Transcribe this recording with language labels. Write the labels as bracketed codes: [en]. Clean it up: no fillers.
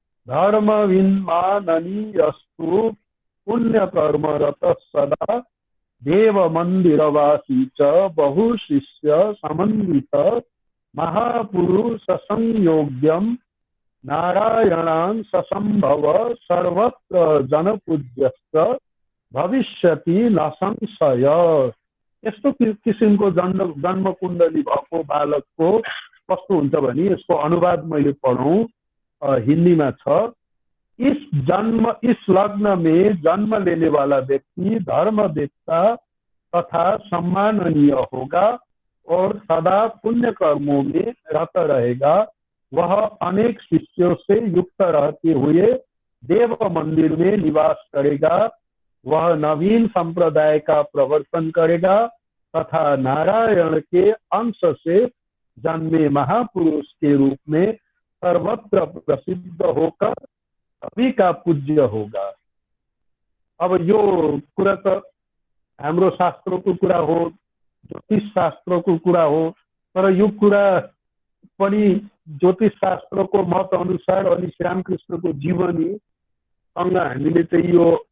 [sa] धर्मविन्माननीयस्तु पुण्यकर्मरत सदा देव मंदिरवासी च बहुशिष्य समन्वित महापुरुष संयोग्यम नारायणां ससंभव सर्वत्र जनपूज्यश्च भविष्यति न संशय। [ne] यस्तो किसिमको जन्म कुण्डली भएको बालकको कस्तो हुन्छ भने [hi] यसको अनुवाद मैले पढौं, [ne] हिन्दीमा छ। [hi] इस लग्न में जन्म लेने वाला व्यक्ति धर्मवेत्ता तथा सम्माननीय होगा और सदा पुण्य कर्मों में रत रहेगा। वह अनेक शिष्यों से युक्त रहते हुए देव मंदिर में निवास करेगा। वह नवीन संप्रदाय का प्रवर्तन करेगा तथा नारायण के अंश से जन्मे महापुरुष के रूप में सर्वत्र प्रसिद्ध होकर सभी का पूज्य होगा। [ne] अब यो कुरा त हाम्रो शास्त्रको कुरा हो, ज्योतिष शास्त्रको कुरा हो, तर यो कुरा पनि ज्योतिष शास्त्रको मत अनुसार अनि श्रीरामकृष्णको जीवनीसँग हामीले चाहिँ यो